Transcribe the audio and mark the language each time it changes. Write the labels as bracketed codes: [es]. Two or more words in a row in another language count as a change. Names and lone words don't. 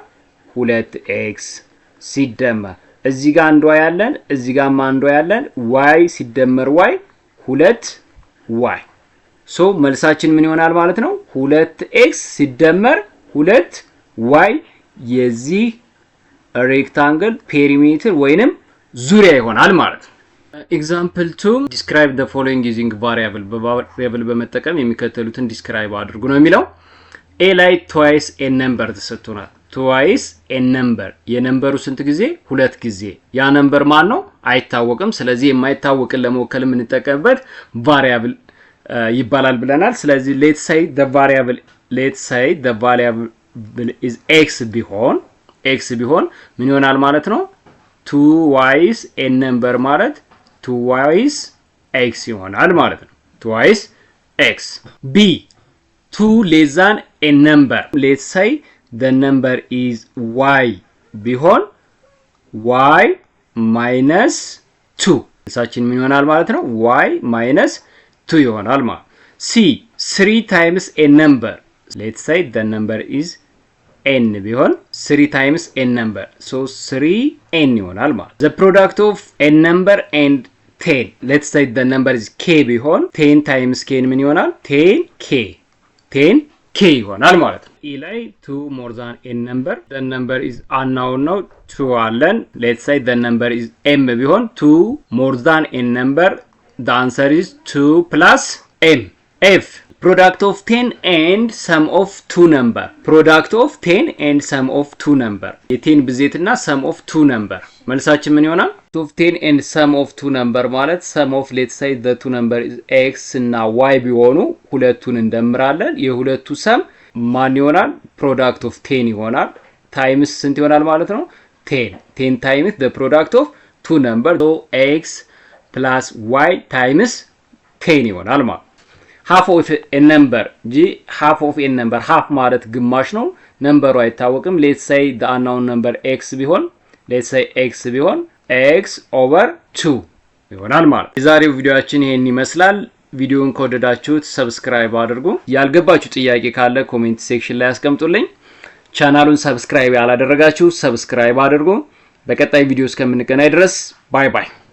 [am] 2x ሲደመር እዚህ ጋር አንድ ዋይ አለን፣ እዚህ ጋር አንድ ዋይ አለን። ዋይ ሲደመር ዋይ 2y። ሶ መልሳችን ምን ይሆናል ማለት ነው? 2x ሲደመር 2y የዚህ ሬክታንግል ፔሪሜትር ወይንም ዙሪያ ይሆናል ማለት ነው። ኤግዛምፕል 2 [en] describe the following using variable [am] በቫሪያብል በመጠቀም የሚከተሉትን ዲስክራይብ አድርጉ ነው የሚለው። ኤ ላይ [en] twice a number [am] ተሰጥቶናል። [en] twice a number [am] የነምበሩ ስንት ጊዜ? 2 ጊዜ። ያ ነምበር ማን ነው? አይታወቅም። ስለዚህ የማይታወቅን ለመወከል የምንጠቀምበት ቫሪያብል ይባላል ብለናል። ስለዚህ [en] let's say the variable is x [am] ቢሆን ምን ይሆናል ማለት ነው? [en] twice a number ማለት twice x [am] ይሆናል ማለት ነው። [en] twice x. b 2 less than a number. let's say the number is y ቢሆን y minus 2 [am] እሳችን ምን ይሆናል ማለት ነው? [en] y minus 2 [am] ይሆናል ማለት። [en] c 3 times a number. let's say the number is n ቢሆን 3 times a number, so 3n [am] ይሆናል ማለት። [en] the product of a number and 10. let's say the number is k ቢሆን 10 times k [am] ምን ይሆናል? [en] 10k [am] ይሆናል ማለት ነው። [en] e ላይ 2 more than a number. the number is unknown ነው 2 አለን። let's say the number is m ቢሆን 2 more than a number. the answer is 2 plus m. f product of 10 and sum of 2 number. product of 10 and sum of 2 number. [am] የ10 ብዜትና [en] sum of 2 number [am] መልሳችን ምን ይሆናል? [en] of 10 and sum of 2 number ማለት sum of let's say the 2 number is x እና y [am] ቢሆኑ ሁለቱን እንደምራለን። የሁለቱ sum ማን ይሆናል? [en] product of 10 [am] ይሆናል። times ስንት ይሆናል ማለት ነው? [en] 10 times the product of 2 number. so x plus y times 10 [am] ይሆናል ማለት። [en] half of a number g half of a [am] number half ማለት ግማሽ ነው። ነምበሩ አይታወቅም። [en] let's say the unknown number x [am] ቢሆን [en] let's say x [am] ቢሆን [en] x over 2 [am] ይሆናል ማለት። የዛሬው ቪዲዮአችን ይሄን ይመስላል። ቪዲዮውን ከወደዳችሁት ሰብስክራይብ አድርጉ። ያልገባችሁ ጥያቄ ካለ [en] comment section [am] ላይ አስቀምጡልኝ። ቻናሉን ሰብስክራይብ ያላደረጋችሁ ሰብስክራይብ አድርጉ። በቀጣይ ቪዲዮ እስከምንገናኝ ድረስ [en] bye bye።